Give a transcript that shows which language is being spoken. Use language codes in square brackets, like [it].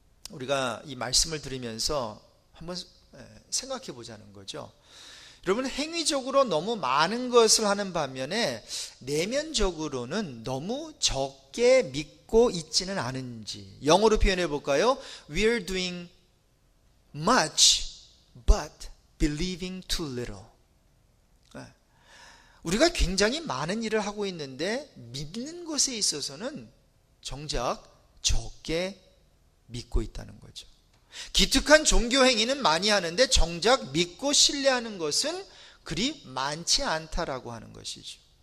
[ko] 우리가 이 말씀을 들으면서 한번 생각해 보자는 거죠. 여러분, 행위적으로 너무 많은 것을 하는 반면에 내면적으로는 너무 적게 믿고 있지는 않은지, 영어로 표현해 볼까요? [en] We're doing much but believing too little. [ko] 우리가 굉장히 많은 일을 하고 있는데 믿는 것에 있어서는 정작 적게 믿고 있다는 거죠. 기특한 종교 행위는 많이 하는데 정작 믿고 신뢰하는 것은 그리 많지 않다라고 하는 것이죠.